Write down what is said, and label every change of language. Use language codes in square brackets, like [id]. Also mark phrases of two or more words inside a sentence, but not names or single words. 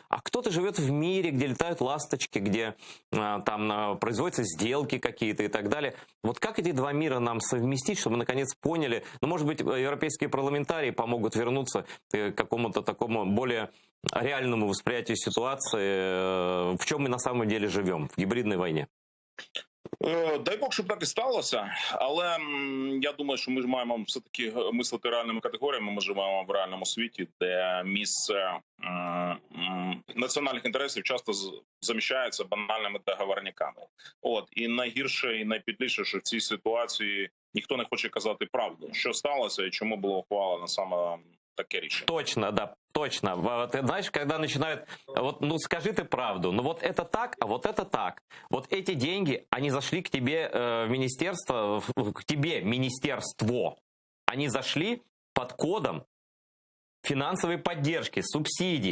[ru] А кто-то живет в мире, где летают ласточки, где там производятся сделки какие-то и так далее. Вот как эти два мира нам совместить, чтобы наконец поняли, ну, может быть, европейские парламентарии помогут вернуться к какому-то такому более реальному восприятию ситуации, в чем мы на самом деле живем, в гибридной войне? [uk] Дай Бог, щоб так і сталося, але я думаю, що ми ж маємо все-таки мислити реальними категоріями, ми живемо в реальному світі, де місце національних інтересів часто заміщається банальними договорниками. І найгірше і найпідліше, що в цій ситуації ніхто не хоче казати правду, що сталося і чому було ухвалено саме таке решение. [ru] Точно, да, точно. Ты знаешь, когда начинают, вот, ну скажи ты правду, ну вот это так, а вот это так. Вот эти деньги, они зашли к тебе в министерство, к тебе министерство. Они зашли под кодом финансовой поддержки, субсидий.